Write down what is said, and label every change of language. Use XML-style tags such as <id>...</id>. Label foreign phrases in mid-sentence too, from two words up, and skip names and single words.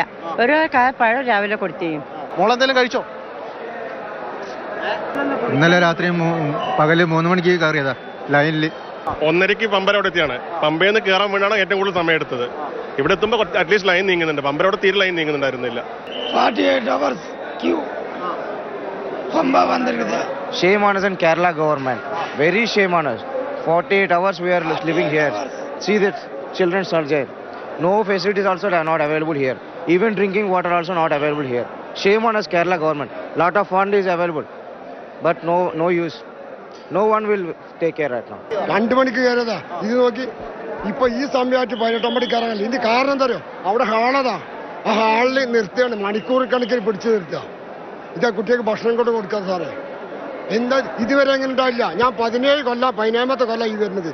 <ml>ഒരു പഴം രാവിലെ കൊടുത്തേക്കും. മോളെന്തെങ്കിലും കഴിച്ചോ? ഇന്നലെ രാത്രി പകല് 3 മണിക്ക് കയറിയതാ ലൈനിൽ. 1:30 പമ്പര അവിടെ എത്തിയാണ്. പമ്പയിൽ നിന്ന് കയറാൻ വേണ്ടിയാണ് ഏറ്റവും കൂടുതൽ സമയം എടുത്തത്. ഇവിടെ എത്തുമ്പോൾ അറ്റ്ലീസ്റ്റ് ലൈൻ നീങ്ങുന്നുണ്ട്. പമ്പരവിടെ തീരെ ലൈൻ നീങ്ങുന്നുണ്ടായിരുന്നില്ല.</ml> <en>48 hours queue. Pamba vandirukku. Shame on us and Kerala government. Very shame on us. 48 hours we are living here. See that children's are there. No facilities also are not available here. Even drinking water also not available here. Shame on us Kerala government. Lot of fund is available. But no use. No one will take care right now.</en> <ml>2 മണിക്ക് കയറിയതാ. ഇത് നോക്കി ഇപ്പൊ ഈ സമയമായിട്ട് 18 മണിക്ക് കയറാനില്ല. ഇതിന്റെ കാരണം എന്താ അറിയോ? അവിടെ ഹാളതാ. ആ ഹാളിൽ നിർത്തിയാണ് മണിക്കൂർ കണക്കിന് പിടിച്ചു നിർത്തുക. ഇതാ കുട്ടികൾക്ക് ഭക്ഷണം കൊണ്ട് കൊടുക്കാൻ സാറേ. എന്താ ഇതുവരെ എങ്ങനെ ഉണ്ടായില്ല. ഞാൻ 17 കൊല്ലം 17ാമത്തെ കൊല്ലം ഈ വരുന്നത്.</ml>